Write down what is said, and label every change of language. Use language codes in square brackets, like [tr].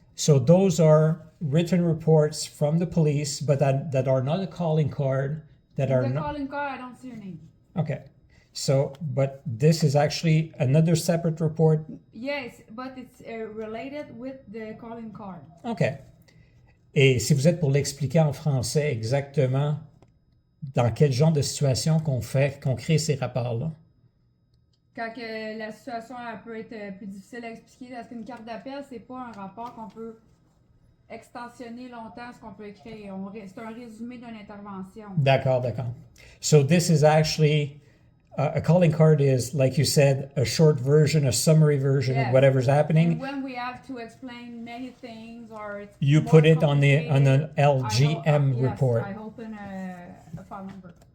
[en] So those are written reports from the police, but that are not a calling card, that are The not... calling card, I don't see your name. Okay. So, but this is actually another separate report. Yes, but it's related with the calling card. OK. [fr] Et si vous êtes pour l'expliquer en français exactement, dans quel genre de situation qu'on crée ces rapports-là? Quand que la situation elle peut être plus difficile à expliquer, parce qu'une carte d'appel, c'est pas un rapport qu'on peut extensionner longtemps, ce qu'on peut écrire. C'est un résumé d'une intervention. D'accord, d'accord. [en] So this is actually, a calling card is, like you said, a short version, a summary version of Yes. whatever's happening. And when we have to explain many things or it's You more put it on an complicated, LGM report. I open a file number.